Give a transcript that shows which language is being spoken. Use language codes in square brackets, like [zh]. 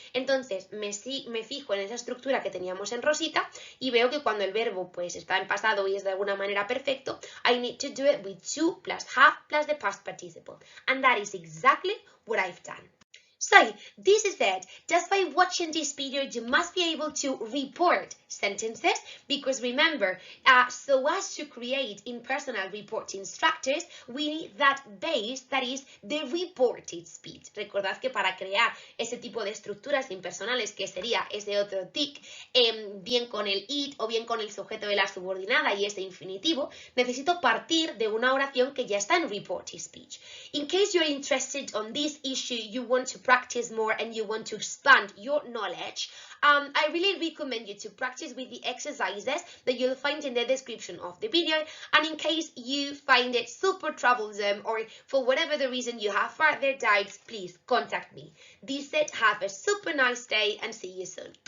[es] Entonces me fijo en esa estructura que teníamos en rosita y veo que cuando el verbo pues está en pasado y es de alguna manera perfecto, [en] I need to do it with to plus have plus the past participle. And that is exactly what I've done. So, this is it. Just by watching this video, you must be able to report sentences because remember, so as to create impersonal reporting structures, we need that base that is the reported speech. [es] Recordad que para crear ese tipo de estructuras impersonales, que sería ese otro tic, bien con el it o bien con el sujeto de la subordinada y ese infinitivo, necesito partir de una oración que ya está en reported speech. [en] In case you're interested on this issue, you want to practice more and you want to expand your knowledge, I really recommend you to practice with the exercises that you'll find in the description of the video. And in case you find it super troublesome or for whatever the reason you have further doubts, please contact me. This said, have a super nice day and see you soon.